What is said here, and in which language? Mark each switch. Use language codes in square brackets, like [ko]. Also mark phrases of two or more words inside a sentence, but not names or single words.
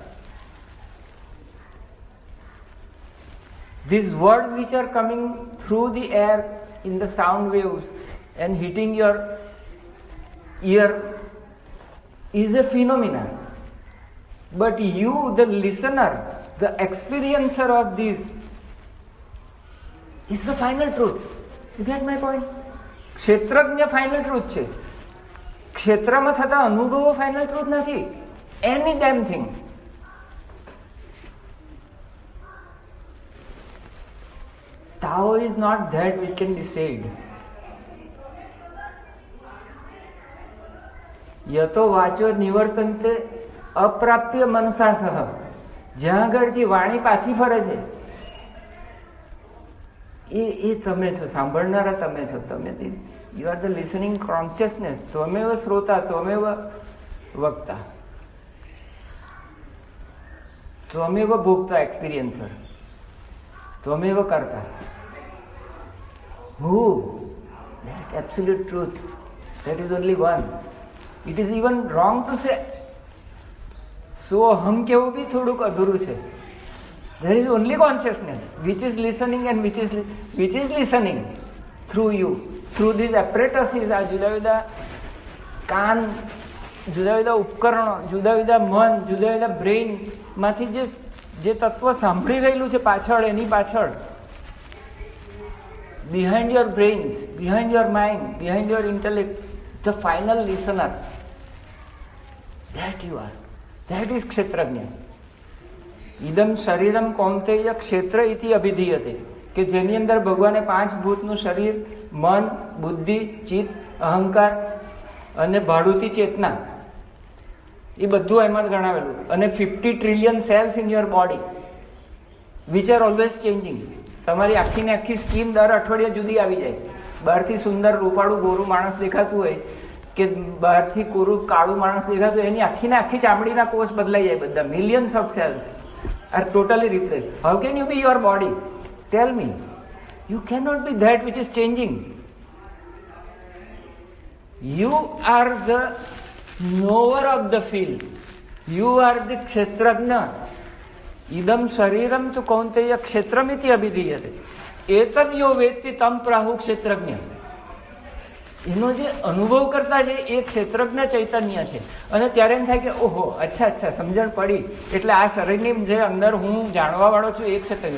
[en] These words which are coming through the air in the sound waves and hitting your ear is a phenomenon. But you, the listener, the experiencer of this, is the final truth. You get my point? [gu] ક્ષેત્રજ્ઞ [en] final truth [gu] છે. ક્ષેત્રમાં થતા અનુભવો [en] final truth [gu] નથી. [en] any damn thing. Tao is not that which can be said. [sa] यतो वाचो निवर्तन्ते अप्राप्य मनसा सह. [gu] જ્યાં આગળથી વાણી પાછી ફરે છે એ તમે છો, સાંભળનારા તમે છો. [en] તમે you are the listening consciousness. [sa] त्वमेव श्रोता, त्वमेव वक्ता, त्वमेव भोगता, એક્સપિરિયન્સર, त्वमेव करता. [en] Who? That absolute truth. That is only one. It is even wrong to say so hum [gu] કેવું બી થોડુંક અધૂરું છે. [en] There is only consciousness which is listening and which is listening through you, through these apparatuses. [gu] આ જુદા જુદા કાન, જુદા જુદા ઉપકરણો, જુદા જુદા મન, જુદા જુદા બ્રેઇન માંથી જે તત્વ સાંભળી રહેલું છે પાછળ, એની પાછળ, [en] behind your brains, behind your mind, behind your intellect, the final listener, that you are. That is ક્ષેત્રજ્ઞ. [sa] इदम शरीरम कौंतेय क्षेत्र इति अभिधीयते. [gu] કે જેની અંદર ભગવાને 5 ભૂતનું શરીર, મન, બુદ્ધિ, ચિત્ત, અહંકાર અને ભાડુતી ચેતના, એ બધું એમાં ગણાવેલું. [en] અને 50 trillion cells in your body which are always changing. [gu] તમારી આખી ને આખી સ્કીન દર અઠવાડિયે જુદી આવી જાય. બહારથી સુંદર રૂપાળું ગોરું માણસ દેખાતું હોય કે બહારથી કોરું કાળું માણસ દેખાતું હોય, એની આખી ને આખી ચામડીના કોષ બદલાઈ જાય. [en] બધા millions of cells are totally replaced. How can you be your body? Tell me. You cannot be that which is changing. You are the knower of the field. You are the kshetrajna. [sa] इदं शरीरं तु कौन्तेय क्षेत्रमिति अभिधीयते. एतद् यो वेत्ति तं प्राहु क्षेत्रज्ञ. [gu] એનો જે અનુભવ કરતા છે એ ક્ષેત્રજ્ઞ ચૈતન્ય છે. અને ત્યારે એમ થાય કે ઓહો, અચ્છા અચ્છા, સમજણ પડી. એટલે આ શરીરની જે અંદર હું જાણવા વાળો છું એ ક્ષેત્રજ્ઞ.